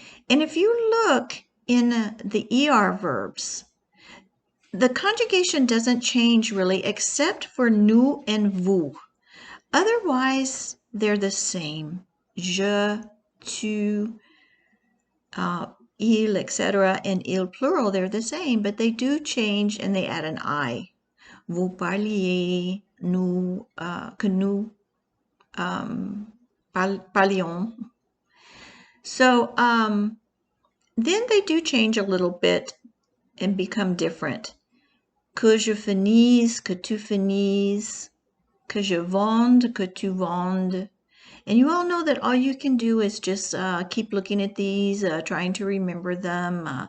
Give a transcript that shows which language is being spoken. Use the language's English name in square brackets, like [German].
[English] And if you look in the ER verbs, the conjugation doesn't change really except for nous and vous. Otherwise, they're the same. Je, tu, il, etc. and il plural, they're the same, but they do change and they add an I. [French] Vous parliez, nous, que nous parlions. [English] So then they do change a little bit and become different. [French] Que je finisse, que tu finisses, que je vende, que tu vendes. [English] And you all know that all you can do is just keep looking at these, trying to remember them.